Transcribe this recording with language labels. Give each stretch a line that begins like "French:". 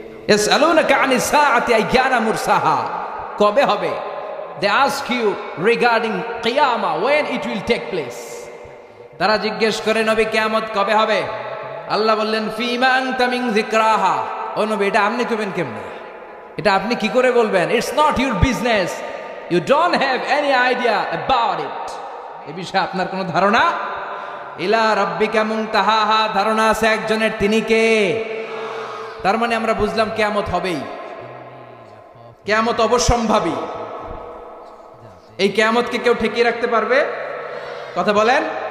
Arabic: ইয়াসআলুনাকা আনিস সাআতি আইয়ানা মুরসাহা,
Bangla: কবে হবে?
English: They ask you regarding qiyamah, when it will take place.
Bangla: তারা জিজ্ঞেস করে, নবী কিয়ামত কবে হবে? আল্লাহ বললেন,
Arabic: ফিমা আনতা মিন যিকরাহা।
Bangla: ও নবী, এটা আপনি কইবেন কেমনে? এটা আপনি কি করে বলবেন?
English: It's not your business. You don't have any idea about it.
Bangla: এই বিষয়ে আপনার কোনো ধারণা?
Arabic: ইলা রাব্বিকা মুনতাহাহা,
Bangla: ধারণা আছে একজনের, তিনি কে? তার মানে আমরা বুঝলাম কিয়ামত হবেই, কিয়ামত অবশ্যম্ভাবী। এই কিয়ামতকে কেউ ঠেকিয়ে রাখতে পারবে? কথা বলেন।